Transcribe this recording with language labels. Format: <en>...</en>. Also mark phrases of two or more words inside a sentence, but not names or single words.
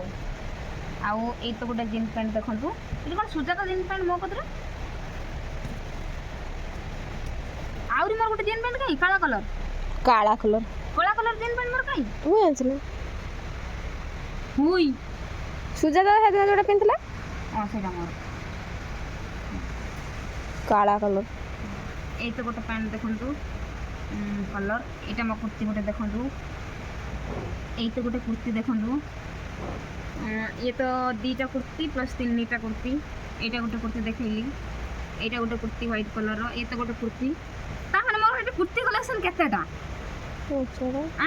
<or>ଆଉ ଏଇ ତ ଗୋଟେ ଜିନ୍ସ ପ୍ୟାଣ୍ଟ ଦେଖନ୍ତୁ, ଏଠି କ'ଣ ସୁଜାତା ଜିନ୍ସ ପ୍ୟାଣ୍ଟ ମୋ କତିରେ, ଆହୁରି ମୋର ଗୋଟେ ଜିନ୍ସ ପ୍ୟାଣ୍ଟ କାହିଁ କାଳା କଲର୍ କାଳା କଲର୍ ଜିନ୍ସ ପ୍ୟାଣ୍ଟ ମୋର କାହିଁ ମୁଁ ଜାଣିଛି ନା ହୁଇ ସୁଜାତା ସେଦିନ ଯୋଉଟା ପିନ୍ଧିଥିଲା ହଁ ସେଇଟା ମୋର। କାଳା କଲର୍ ଏଇ ତ ଗୋଟେ ପ୍ୟାଣ୍ଟ ଦେଖନ୍ତୁ କଲର୍, ଏଇଟା ମୋ କୁର୍ତ୍ତୀ ଗୋଟେ ଦେଖନ୍ତୁ, ଏଇ ତ ଗୋଟେ କୁର୍ତ୍ତୀ ଦେଖନ୍ତୁ, ଇଏ ତ ଦୁଇଟା କୁର୍ତ୍ତୀ ପ୍ଲସ୍ ତିନିଟା କୁର୍ତ୍ତୀ, ଏଇଟା ଗୋଟେ କୁର୍ତ୍ତୀ ଦେଖେଇଲି, ଏଇଟା ଗୋଟେ କୁର୍ତ୍ତୀ ହ୍ୱାଇଟ୍ କଲର୍ର, ଏ ତ ଗୋଟେ କୁର୍ତ୍ତୀ। ତାମାନେ ମୋର ଏଠି କୁର୍ତ୍ତୀ କଲେକ୍ସନ୍ କେତେଟା ଆଁ</or>